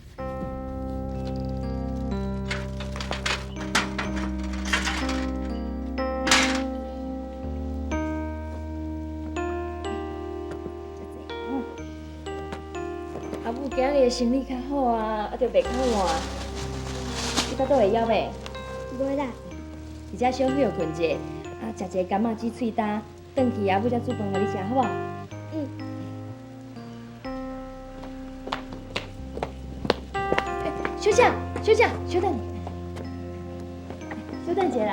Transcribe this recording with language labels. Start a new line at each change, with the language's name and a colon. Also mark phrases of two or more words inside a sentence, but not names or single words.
Min Nan Chinese: 阿母今日的心理较好啊，啊，着袂较晏。你到倒会枵袂？袂啦，而且小休困者，啊，食一个柑仔煮喙焦，转去阿母才煮饭互你食，好无？嗯。小姐，小姐，稍等，稍等一下啦。